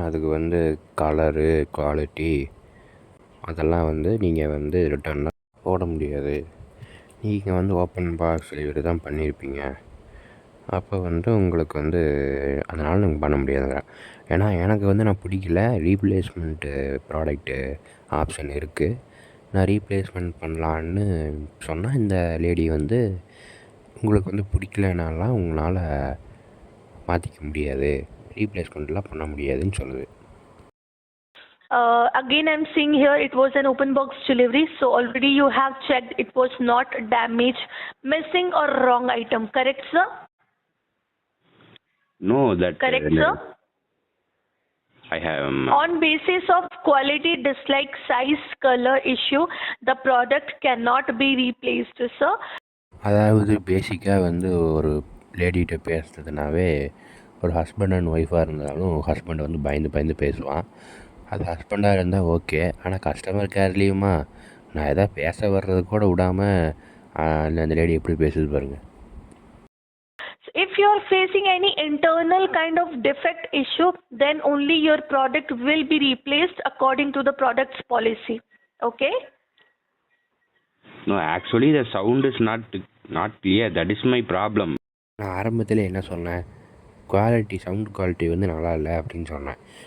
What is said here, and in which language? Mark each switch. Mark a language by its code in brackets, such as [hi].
[ta] அதுக்கு வந்து colour quality அதெல்லாம் வந்து நீங்கள் வந்து ரிட்டர்ன்லாம் போட முடியாது. நீங்கள் வந்து ஓப்பன் பாக்ஸ் டெலிவரி தான் பண்ணியிருப்பீங்க. அப்போ வந்து உங்களுக்கு வந்து அதனால் நீங்கள் பண்ண முடியாதுங்க. ஏன்னா எனக்கு வந்து நான் பிடிக்கல. ரீப்ளேஸ்மெண்ட்டு ப்ராடக்ட்டு ஆப்ஷன் இருக்குது. நான் ரீப்ளேஸ்மெண்ட் பண்ணலான்னு சொன்னால் இந்த லேடி வந்து உங்களுக்கு வந்து பிடிக்கலனாலாம் உங்களால் மாற்றிக்க முடியாது, ரீப்ளேஸ்மெண்ட்லாம் பண்ண முடியாதுன்னு சொல்லுது. [en] Again, I'm seeing here it was an open box delivery. So already you have checked it was not damaged, missing or wrong item. Correct, sir? No, that correct, sir? I have on basis of quality, dislike, size, color issue, the product cannot be replaced, sir. [ta] அதாவது பேசிக்காக வந்து ஒரு லேடிகிட்ட பேசுறதுனாவே ஒரு husband and ஒய்ஃபாக இருந்தாலும் husband வந்து பயந்து பேசுவான். அது ஹஸ்பண்டாக இருந்தால் ஓகே. ஆனால் கஸ்டமர் கேர்லேயுமா நான் எதாவது பேச வர்றது கூட விடாமல் அந்த லேடி எப்படி பேசுது பாருங்கள். [en] If you are facing any internal kind of defect issue, then only your product will be replaced according to the product's policy. Okay? No, actually the sound is not clear. That is my problem. [ta] நான் ஆரம்பத்தில் என்ன சொன்னேன், quality sound quality வந்து நல்லா இல்லை அப்படின்னு சொன்னேன்.